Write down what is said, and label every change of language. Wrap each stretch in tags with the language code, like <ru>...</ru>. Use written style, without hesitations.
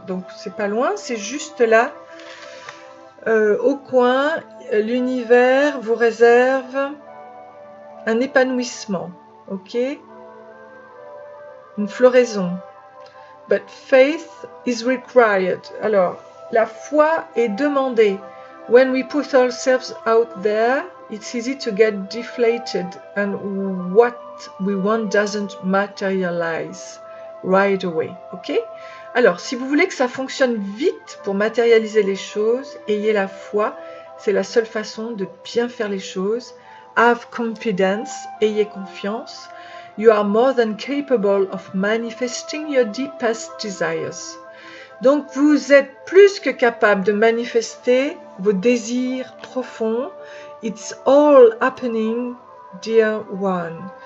<fr>Donc, c'est pas loin, c'est juste là, au coin. L'univers vous réserve un épanouissement, ok? Une floraison.</fr> <en>But faith is required.</en> <fr>Alors, la foi est demandée.</fr> <en>When we put ourselves out there, it's easy to get deflated and what we want doesn't materialize right away. Ok?</en> <fr>Alors, si vous voulez que ça fonctionne vite pour matérialiser les choses, ayez la foi. C'est la seule façon de bien faire les choses.</fr> <en>Have confidence.</en> <fr>Ayez confiance.</fr> <en>You are more than capable of manifesting your deepest desires.</en> <fr>Donc, vous êtes plus que capable de manifester vos désirs profonds.</fr> <en>It's all happening, dear one.</en>